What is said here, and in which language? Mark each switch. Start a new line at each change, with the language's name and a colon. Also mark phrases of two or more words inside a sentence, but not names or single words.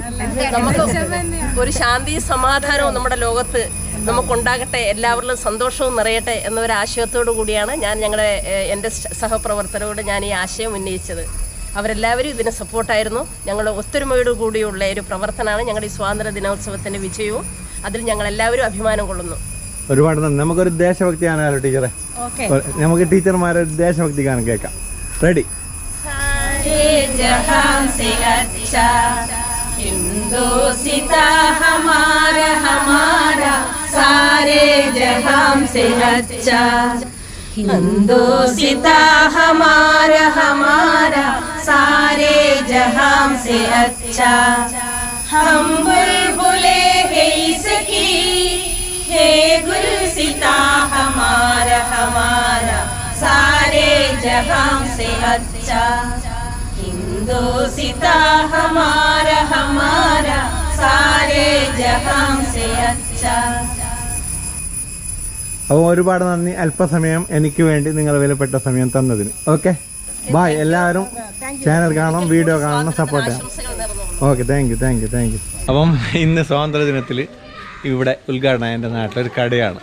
Malayalam: നമുക്ക് ഒരു ശാന്തി സമാധാനവും നമ്മുടെ ലോകത്ത് നമുക്കുണ്ടാകട്ടെ, എല്ലാവരിലും സന്തോഷവും നിറയട്ടെ എന്നൊരു ആശയത്തോടു കൂടിയാണ് എൻ്റെ സഹപ്രവർത്തകരോട് ഞാൻ ഈ ആശയം ഉന്നയിച്ചത്. അവരെല്ലാവരും ഇതിന് സപ്പോർട്ടായിരുന്നു. ഞങ്ങൾ ഒത്തൊരുമയോടു കൂടിയുള്ള ഒരു പ്രവർത്തനമാണ് ഞങ്ങളുടെ ഈ സ്വാതന്ത്ര്യ ദിനോത്സവത്തിൻ്റെ വിജയവും. അതിൽ ഞങ്ങളെല്ലാവരും അഭിമാനം കൊള്ളുന്നു. ഒരുപാട് നന്ദി. നമുക്കൊരു ദേശഭക്തി ഗാനമല്ലോ ടീച്ചറെ? നമുക്ക് ടീച്ചർമാരെ ദേശഭക്തി ഗാനം കേൾക്കാം. റെഡി?
Hindi: हिंदोसिता हमारा हमारा सारे जहां से अच्छा, हिंदोसिता हमारा हमारा सारे जहां से अच्छा, हम बुलबुले हैं इसकी है गुलसिता हमारा हमारा सारे जहां से अच्छा, हिंदोसिता हमारा हमारा सारे जहां से अच्छा.
Malayalam: അപ്പോൾ ഒരുപാട് നന്ദി അല്പസമയം എനിക്ക് വേണ്ടി നിങ്ങൾ വിലപ്പെട്ട സമയം തന്നതിന്.
English: okay, bye.
Malayalam: എല്ലാവരും ചാനൽ കാണണം, വീഡിയോ കാണണം, സപ്പോർട്ട് ചെയ്യണം.
English: okay, thank you.
Malayalam: അപ്പം ഇന്ന് സ്വാതന്ത്ര്യ ദിനത്തിൽ ഇവിടെ ഉദ്ഘാടനം എൻ്റെ നാട്ടിലൊരു കടയാണ്.